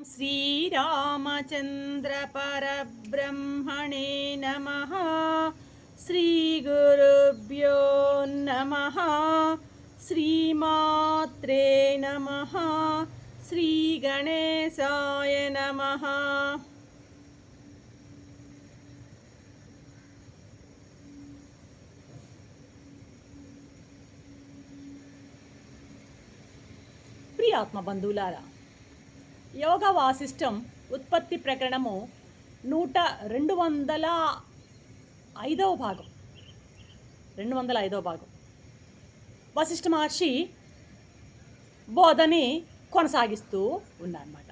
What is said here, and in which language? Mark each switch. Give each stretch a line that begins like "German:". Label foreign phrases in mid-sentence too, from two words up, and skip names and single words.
Sanskrit: श्रीरामचन्द्रपरब्रह्मणे नमः। श्रीगुरुभ्यो नमः। श्रीमात्रे नमः। श्रीगणेशाय नमः।
Telugu: ప్రియాత్మ బంధువులారా, యోగ వాసిష్టం ఉత్పత్తి ప్రకరణము 205వ భాగం 205వ భాగం వశిష్ఠ మహర్షి బోధని కొనసాగిస్తూ ఉన్నారన్నమాట.